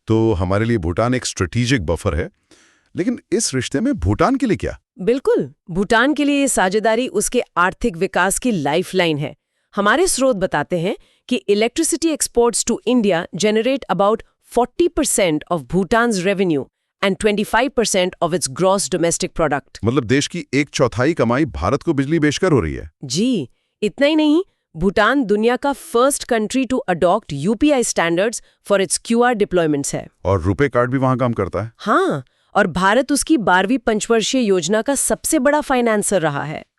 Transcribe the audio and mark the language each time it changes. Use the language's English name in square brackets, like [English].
[Hindi] तो हमारे लिए भूटान एक स्ट्रेटेजिक बफर है। लेकिन इस रिश्ते में भूटान के लिए क्या? बिल्कुल, भूटान के लिए ये साझेदारी उसके आर्थिक विकास की लाइफलाइन है। हमारे स्रोत बताते हैं कि [English] Electricity exports to India generate about 40% of Bhutan's revenue and 25% of its gross domestic product. [Hindi] मतलब देश की 1/4 कमाई भारत को बिजली बेचकर हो रही है। जी, इतना ही नहीं, भूटान दुनिया का [English] first country to adopt UPI standards for its QR deployments [Hindi] है। और रुपे कार्ड भी वहां काम करता है। हाँ, और भारत उसकी 12वीं पंचवर्षीय योजना का सबसे बड़ा फाइनेंसर रहा है।